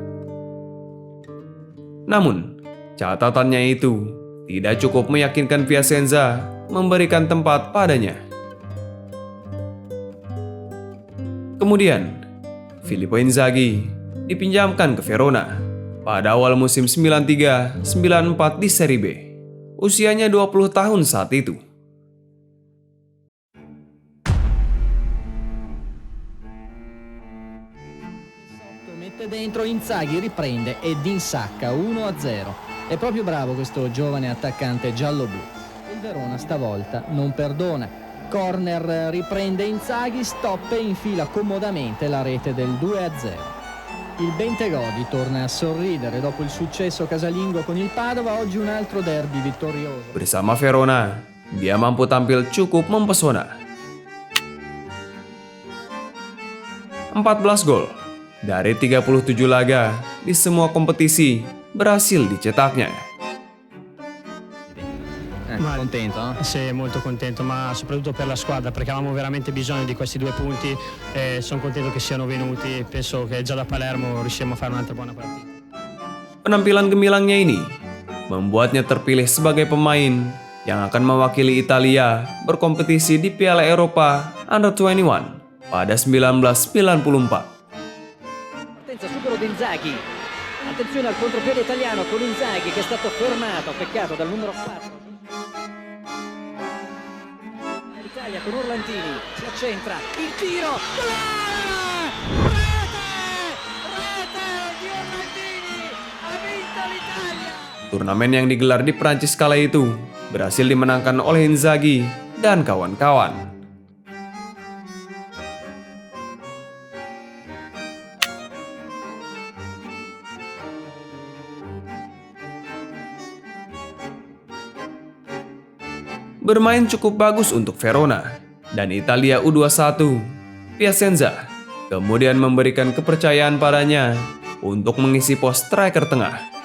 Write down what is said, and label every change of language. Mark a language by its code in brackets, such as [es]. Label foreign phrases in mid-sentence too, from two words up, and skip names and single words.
[id] Namun, catatannya itu tidak cukup meyakinkan Piacenza memberikan tempat padanya. Kemudian, Filippo Inzaghi dipinjamkan ke Verona pada awal musim 93-94 di Serie B. Usianya 20 tahun saat itu. [it] Mette dentro Inzaghi, riprende ed insacca 1-0. È proprio bravo questo giovane attaccante giallo-blu. Il Verona stavolta non perdona. Corner, riprende Inzaghi, stop e infila comodamente la rete del 2-0. Il Bentegodi torna a sorridere dopo il successo casalingo con il Padova, oggi un altro derby vittorioso. [id] Bersama Verona, dia mampu tampil cukup mempesona. 14 gol dari 37 laga di semua kompetisi berhasil dicetaknya. [it] Contento? Sì, molto contento, ma soprattutto per la squadra, perché avevamo veramente bisogno di questi 2 punti e sono contento che siano venuti. Penso che già da Palermo riusciremo a fare un'altra buona partita. [id] Penampilan gemilangnya ini membuatnya terpilih sebagai pemain yang akan mewakili Italia berkompetisi di Piala Eropa Under-21 pada 1994. [it] Supero di Inzaghi, attenzione al contropiede italiano con Inzaghi che è stato fermato, peccato dal numero 4. L'Italia con Orlandini, si accentra, il tiro, rete di Orlandini, ha vinto l'Italia. [id] Turnamen yang digelar di Prancis kala itu berhasil dimenangkan oleh Inzaghi dan kawan-kawan. Bermain cukup bagus untuk Verona dan Italia U21, Piacenza kemudian memberikan kepercayaan padanya untuk mengisi pos striker tengah.